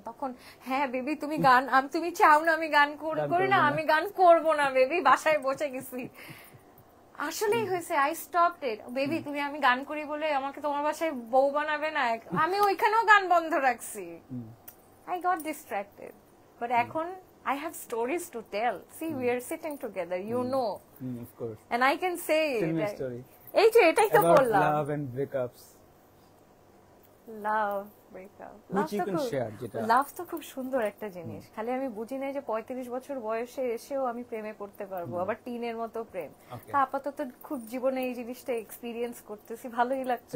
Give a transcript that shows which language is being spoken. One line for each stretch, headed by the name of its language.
Bangla: তখন হ্যাঁ বেবি তুমি গান, তুমি চাও না আমি গান করি না, আমি গান করব না বেবি, বাসায় বসে গেছি। আসলেই হয়েছে,
English: I stopped it.
Bangla: বেবি আমি গান করি বলে আমাকে তোমার বাসায় বউ বানাবে না, আমি ওইখানেও গান বন্ধ রাখছি।
English: I got distracted, but
Bangla: এখন
English: I have stories to tell. See, we are sitting together, you know. Of course. And I can say Tell me a story.
Bangla: এই যে এটাই তো বললাম,
English: love and breakups. Love, breakup. Which you can share,
Bangla: যেটা লাভ তো খুব সুন্দর একটা জিনিস। খালি আমি বুঝি নাই যে 35 বছর বয়সে এসেও আমি প্রেমে পড়তে পারবো, আবার টিনের মতো প্রেম। তা আপাতত খুব জীবনে এই জিনিসটা এক্সপেরিয়েন্স করতেছি, ভালোই লাগতেছে।